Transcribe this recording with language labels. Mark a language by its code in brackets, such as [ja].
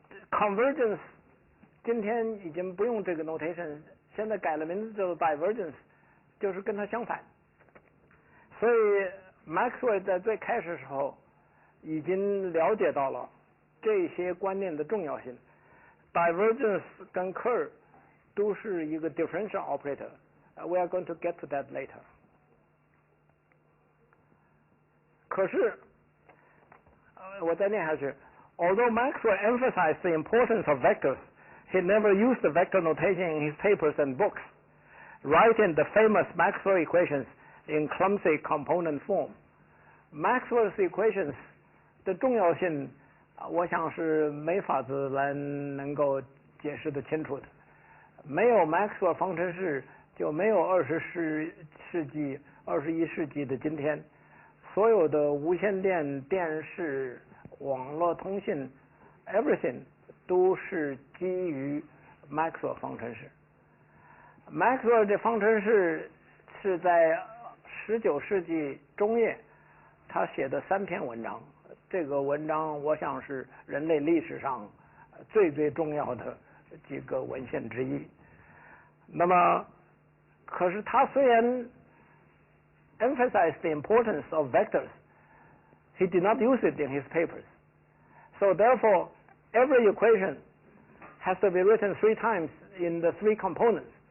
[zh] convergence 今天已经不用这个 notation， 现在改了名字叫做 divergence， 就是跟它相反。所以 Maxwell 在最开始的时候已经了解到了这些观念的重要性。 divergence 跟 curve 都是一个 differential operator。 [en] We are going to get to that later。 [zh] 可是，我再念下去。 [en] Although Maxwell emphasized the importance of vectors, he never used the vector notation in his papers and books, writing the famous Maxwell equations in clumsy component form. [zh] Maxwell's equations 的重要性，我想是没法子来能够解释得清楚的。没有 Maxwell 方程式，就没有21世纪的今天。所有的无线电、电视、网络通信 [en] everything [zh] 都是基于 Maxwell 方程式。 Maxwell 这方程式是在19世纪中叶他写的3篇文章，这个文章我想是人类历史上最重要的几个文献之一。那么，可是他虽然 [en] emphasized the importance of vectors, he did not use it in his papers. So therefore, every equation has to be written 3 times in the 3 components.